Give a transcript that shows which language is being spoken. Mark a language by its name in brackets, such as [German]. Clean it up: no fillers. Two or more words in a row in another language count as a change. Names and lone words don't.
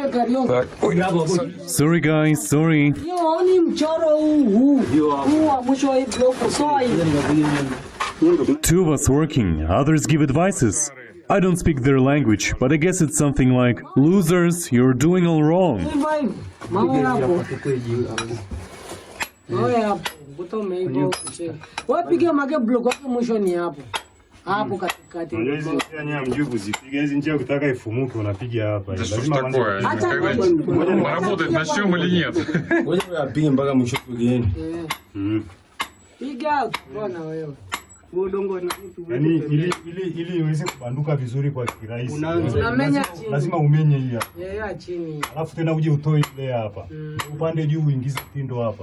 [English] Sorry guys, sorry. Two of us working, others give advices. I don't speak their language, but I guess it's something like, losers, you're doing all wrong. [Russian] Да что ж такое? Мы работать начнем или нет? [Swahili] Ili iweze kubanduka vizuri kwa kirahisi. Lazima umenye hii hapa. Alafu tena uje utoe ile hapa. Upande juu uingize tindo hapa.